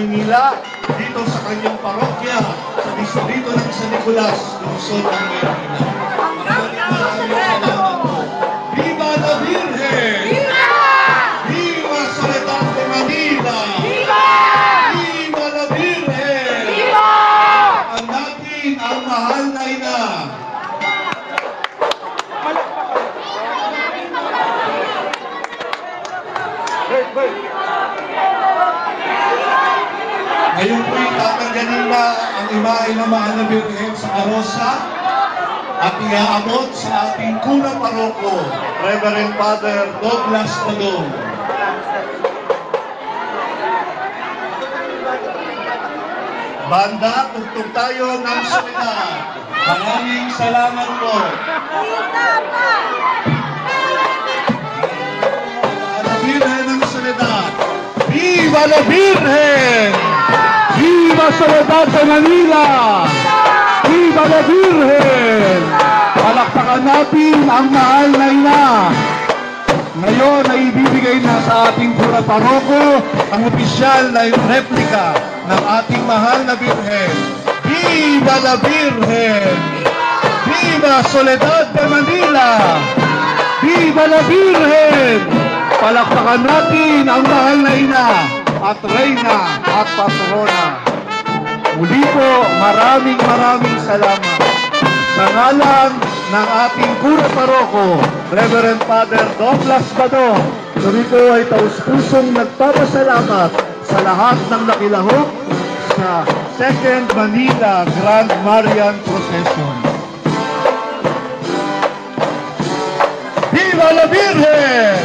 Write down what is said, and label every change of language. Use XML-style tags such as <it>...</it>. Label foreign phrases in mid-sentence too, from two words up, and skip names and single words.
<tl>magsimula dito sa kanyang parokya sa distrito ng San Nicolas, lungsod ng Maynila. Maraming salamat po.</tl> <es>Viva la Virgen! Viva Soledad de Manila! Viva la Virgen!</es> <tl>Ang natin ang mahal na ina. Ngayon po'y tatanggalin na ang imahe ng mahal na Birhen sa karosa at iaabot sa ating kuna paroko, Reverend Father Douglas Padong. Banda, tugtog tayo ng Soledad. Maraming salamat po.</tl> <es>La Virgen</es> <tl>ng Soledad.</tl> <es>Viva la Virgen! Viva Soledad de Manila! Viva la Virgen!</es> <tl>Palakpakan natin ang mahal na ina. Ngayon ay ibibigay na sa ating pura paroko ang opisyal na replika ng ating mahal na Birhen.</tl> <es>Viva la Virgen! Viva Soledad de Manila! Viva la Virgen!</es> <tl>Palakpakan natin ang mahal na ina at reyna at patrona. Muli po, maraming salamat. Sa ngalan ng ating pura paroko, Reverend Father Douglas Badong, kami po ay taus-pusong nagpapasalamat sa lahat ng nakilahok sa Second Manila Grand Marian Procession.</tl> <es>Viva la Virgen!</es>